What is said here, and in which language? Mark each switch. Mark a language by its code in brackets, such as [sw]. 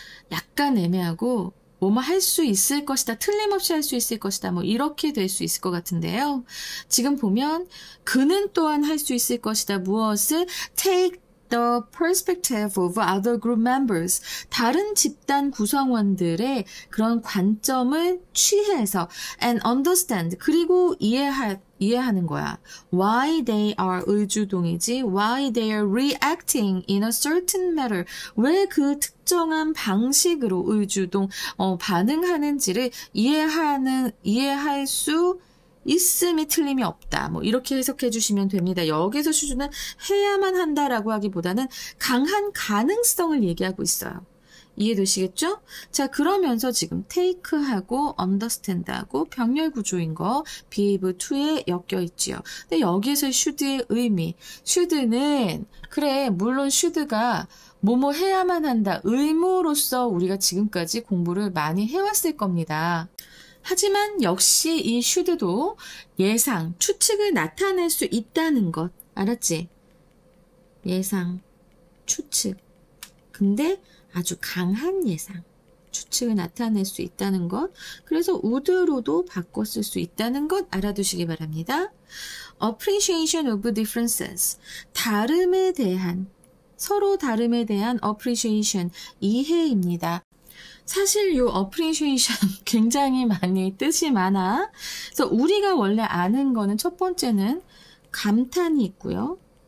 [ko] 약간 애매하고 뭐뭐 할 수 있을 것이다, 틀림없이 할 수 있을 것이다, 뭐 이렇게 될 수 있을 것 같은데요. 지금 보면 그는 또한 할 수 있을 것이다. 무엇을? [en] Take the perspective of other group members. [ko] 다른 집단 구성원들의 그런 관점을 취해서 [en] and understand. [ko] 그리고 이해하는 거야. [en] Why they are 의주동이지. Why they are reacting in a certain manner. [ko] 왜 그 특정한 방식으로 의주동 반응하는지를 이해할 수 있음이 틀림이 없다. 뭐 이렇게 해석해 주시면 됩니다. 여기서 슈즈는 해야만 한다라고 하기보다는 강한 가능성을 얘기하고 있어요. 이해되시겠죠? 자, 그러면서 지금 take하고 understand하고 병렬 구조인 거 be able to에 엮여 있지요. 근데 여기에서 should의 의미, should는 그래, 물론 should가 뭐뭐 해야만 한다. 의무로서 우리가 지금까지 공부를 많이 해왔을 겁니다. 하지만 역시 이 should도 예상, 추측을 나타낼 수 있다는 것. 알았지? 예상, 추측. 근데 아주 강한 예상, 추측을 나타낼 수 있다는 것. 그래서 would로도 바꿔 쓸 수 있다는 것 알아두시기 바랍니다. [en] appreciation of differences. [ko] 다름에 대한, 서로 다름에 대한 appreciation, 이해입니다. 사실 이 appreciation 굉장히 많이 뜻이 많아. 그래서 우리가 원래 아는 거는 첫 번째는 감탄이 있고요.